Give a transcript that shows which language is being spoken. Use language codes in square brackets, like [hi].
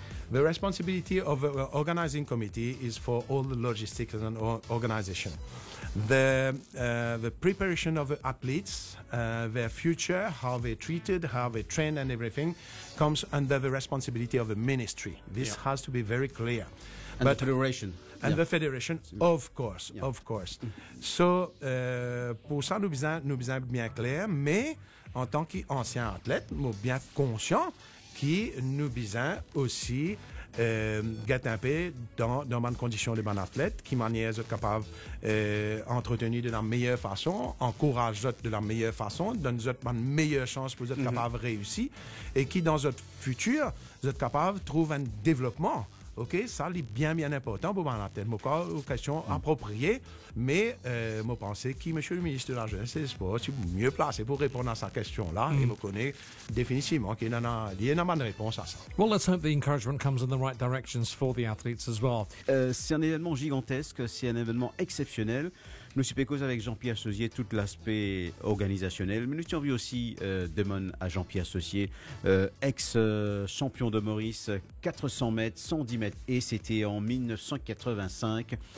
[en] The responsibility of the organizing committee is for all the logistics and organization. The preparation of the athletes, their future, how they're treated, how they train and everything, comes under the responsibility of the ministry. This has to be very clear. And the federation. And the federation, of course. [fr] So, pour ça, nous besoin bien clair, mais en tant qu'ancien athlète, nous bien conscient que nous besoin aussi gâter un peu dans bonnes conditions de bon athlète, qui manière capable entretenir de la meilleure façon, encourage de la meilleure façon, donne une meilleure chance pour être capable de réussir, et qui dans notre futur, vous êtes capable de trouver un développement. OK, ça c'est bien important pour la tête. Moi, une question appropriée, mais je pense que monsieur le ministre de la Jeunesse et des Sports est mieux placé pour répondre à cette question-là. Et je connais définitivement qu'il y a une bonne réponse à ça. [en] Well, let's hope the encouragement comes in the right directions for the athletes as well. [fr] C'est un événement gigantesque, c'est un événement exceptionnel. Nous sommes cause avec Jean-Pierre Sauzier tout l'aspect organisationnel, mais nous avons vu aussi demande à Jean-Pierre Sauzier, ex-champion de Maurice, 400 mètres, 110 mètres, et c'était en 1985.